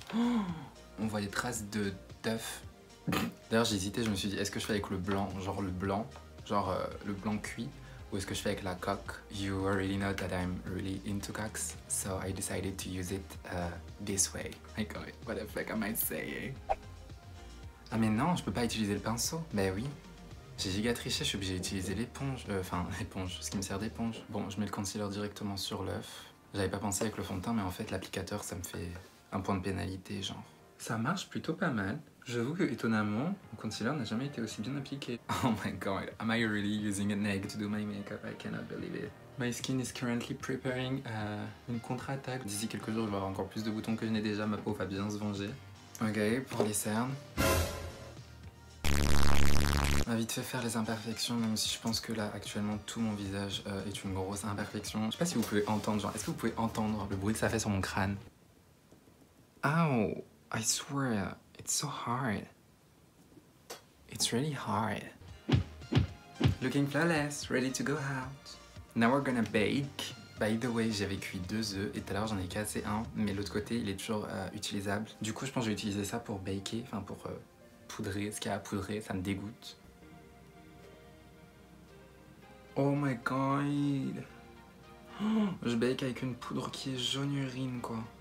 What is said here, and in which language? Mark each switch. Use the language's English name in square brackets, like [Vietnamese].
[French] Oh, on voit les traces d'œuf. D'ailleurs, j'ai hésité, je me suis dit, est-ce que je fais avec le blanc, genre le blanc cuit, ou est-ce que je fais avec la coque? [English] You already know that I'm really into cocks, so I decided to use it this way. My god, what the fuck am I saying? [French] Ah mais non, je peux pas utiliser le pinceau. Bah oui. J'ai giga triché, je suis obligé d'utiliser l'éponge. Enfin, l'éponge, ce qui me sert d'éponge. Bon, je mets le concealer directement sur l'œuf. J'avais pas pensé avec le fond de teint, mais en fait, l'applicateur, ça me fait un point de pénalité, genre. Ça marche plutôt pas mal. J'avoue que, étonnamment, mon concealer n'a jamais été aussi bien appliqué. [English] Oh my god, am I really using an egg to do my makeup? I cannot believe it. My skin is currently preparing [French] une contre-attaque. D'ici quelques jours, je vais avoir encore plus de boutons que je n'ai déjà. Ma peau va bien se venger. Ok, pour les cernes. On va vite fait faire les imperfections, même si je pense que là, actuellement, tout mon visage est une grosse imperfection. Je sais pas si vous pouvez entendre, genre, est-ce que vous pouvez entendre le bruit que ça fait sur mon crâne? [English] Ow, I swear, it's so hard. It's really hard. Looking flawless, ready to go out. Now we're gonna bake. By the way, [French] j'avais cuit 2 œufs et tout à l'heure j'en ai cassé un, mais l'autre côté il est toujours utilisable. Du coup, je pense que je vais utiliser ça pour baker, enfin pour poudrer ce qu'il y a à poudrer, ça me dégoûte. [English] Oh my god! [French] Oh, je bake avec une poudre qui est jaune urine quoi.